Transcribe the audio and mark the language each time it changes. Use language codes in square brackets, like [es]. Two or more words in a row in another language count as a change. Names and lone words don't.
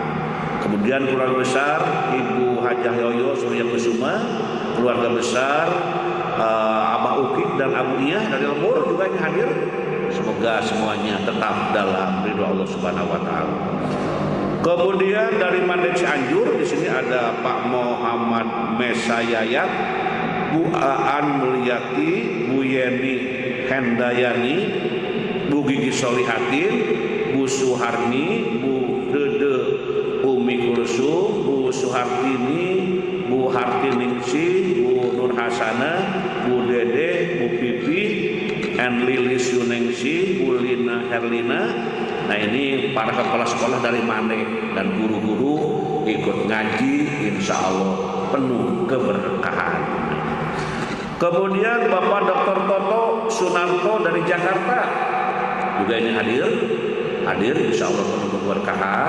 [id] Kemudian keluarga besar Ibu Hajah Yoyo Surya Kusuma, keluarga besar Abah Ukik dan Abu Iyah dari Lembur juga yang hadir. Semoga semuanya tetap dalam ridho Allah [ar] سبحانه وتعالى. [id] Kemudian dari Mandek Cianjur di sini ada Pak Muhammad Mesayayat, Bu Aan Mulyati, Bu Yeni Hendayani, Bu Gigi Solihatin, Bu Suharni, Bu Dede Umi Kulsum, Bu Suhartini, Bu Hartiningsi, Bu Nur Hasana, Bu Dede, Bu Pipi, and Lilis Yuningsi, Bu Lina Herlina. Nah, ini para kepala sekolah dari Mane dan guru-guru ikut ngaji, [ar] إن شاء الله [id] penuh keberkahan. Kemudian Bapak Dr. Toto Sunarto dari Jakarta juga ini hadir [ar] إن شاء الله [id] penuh keberkahan.